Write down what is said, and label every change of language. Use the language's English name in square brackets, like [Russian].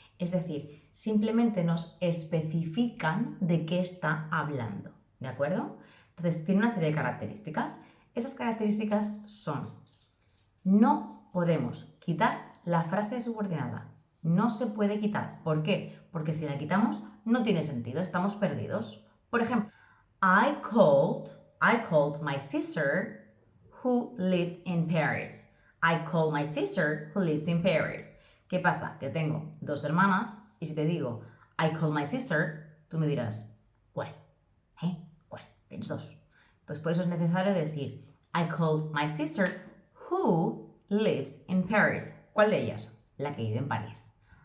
[Spanish] Es decir, simplemente nos especifican de qué está hablando. ¿De acuerdo? Entonces, tiene una serie de características. Esas características son: no podemos quitar la frase subordinada. No se puede quitar. ¿Por qué? Porque si la quitamos, no tiene sentido. Estamos perdidos. Por ejemplo, [English] I called my sister who lives in Paris. I called my sister who lives in Paris. [Spanish] ¿Qué pasa? Que tengo dos hermanas y si te digo [English] I called my sister, [Spanish] tú me dirás, ¿cuál? ¿Cuál? Tienes dos. Entonces por eso es necesario decir [English] I called my sister who lives in Paris. [Spanish] ¿Cuál de ellas? La que vive en París.